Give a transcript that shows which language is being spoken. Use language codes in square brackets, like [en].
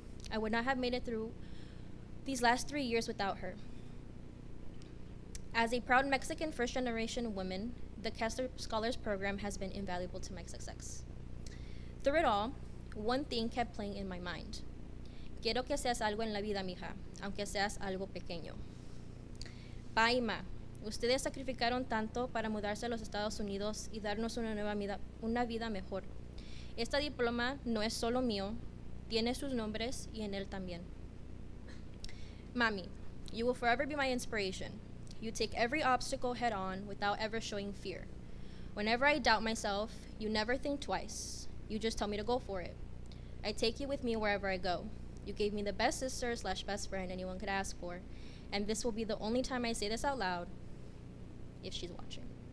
[en] I would not have made it through these last 3 years without her. As a proud Mexican first-generation woman, the Kessler Scholars Program has been invaluable to my success. Through it all, one thing kept playing in my mind. [es] Quiero que seas algo en la vida, mija, aunque seas algo pequeño. Pa y ma, ustedes sacrificaron tanto para mudarse a los Estados Unidos y darnos una vida mejor. Este diploma no es solo mío, tiene sus nombres y en él también. [en] Mami, you will forever be my inspiration. You take every obstacle head on without ever showing fear. Whenever I doubt myself, you never think twice. You just tell me to go for it. I take you with me wherever I go. You gave me the best sister/best friend anyone could ask for, and this will be the only time I say this out loud, if she's watching.